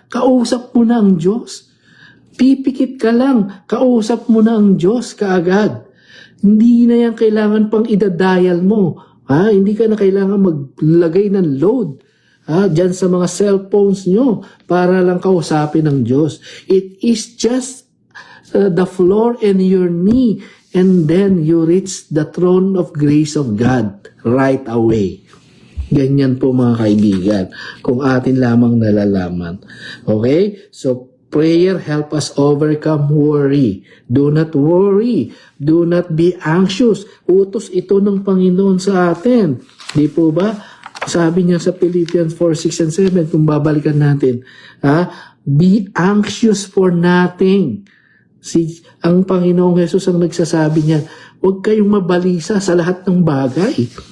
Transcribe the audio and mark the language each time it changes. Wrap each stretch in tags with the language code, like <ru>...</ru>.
<tl>Kausap mo na ang Diyos. Pipikit ka lang. Kausap mo na ang Diyos kaagad. Hindi na yan kailangan pang idadial mo. Hindi ka na kailangan maglagay ng load. Diyan sa mga cellphones nyo para lang kausapin ng Diyos.</tl> <en>It is just the floor and your knee and then you reach the throne of grace of God right away.</en> <tl>Ganyan po mga kaibigan kung atin lamang nalalaman. Okay?</tl> <en>So prayer help us overcome worry. Do not worry. Do not be anxious.</en> <tl>Utos ito ng Panginoon sa atin. Di po ba? Sabi niya sa Philippians 4:6 and 7, kung babalikan natin,</tl> <en>be anxious for nothing.</en> <tl>Ang Panginoong Jesus ang nagsasabi niya, huwag kayong mabalisa sa lahat ng bagay.</tl>